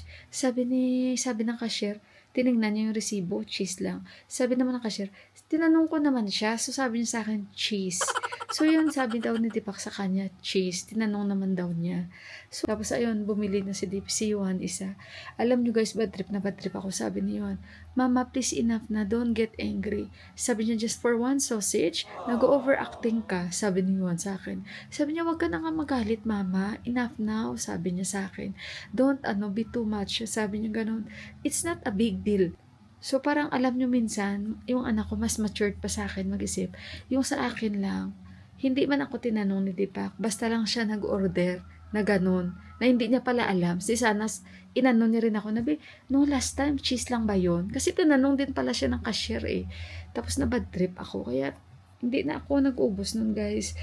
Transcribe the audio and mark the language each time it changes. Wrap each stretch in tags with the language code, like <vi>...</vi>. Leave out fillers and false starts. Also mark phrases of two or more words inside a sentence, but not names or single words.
<tl>Sabi ng cashier, tinignan niya yung resibo, cheese lang. Sabi naman ng cashier, tinanong ko naman siya, so sabi niya sa akin, cheese. So yun, sabi daw ni Deepak sa kanya, cheese. Tinanong naman daw niya. So tapos ayun, bumili na si Johan isa. Alam niyo guys,</tl> <en>bad trip</en> <tl>ako. Sabi ni Johan,</tl> <en>Mama, please enough na, don't get angry.</en> <tl>Sabi niya,</tl> <en>just for one sausage,</en> <tl>nag-overacting ka, sabi ni Johan sa akin. Sabi niya, wag ka na nga magalit, Mama.</tl> <en>Enough now,</en> <tl>sabi niya sa akin.</tl> <en>Don't be too much.</en> <tl>Sabi niya ganun.</tl> <en>It's not a big deal.</en> <tl>So parang alam nyo minsan, yung anak ko mas matured pa sa akin mag-isip. Yung sa akin lang, hindi man ako tinanong ni Deepak, basta lang siya nag-order na ganun, na hindi niya pala alam. Si Sanas, inanong niya rin ako, no, last time, cheese lang ba yun? Kasi tinanong din pala siya ng cashier eh. Tapos na</tl> <en>bad trip</en> <tl>ako, kaya hindi na ako nag-ubos nun guys.</tl>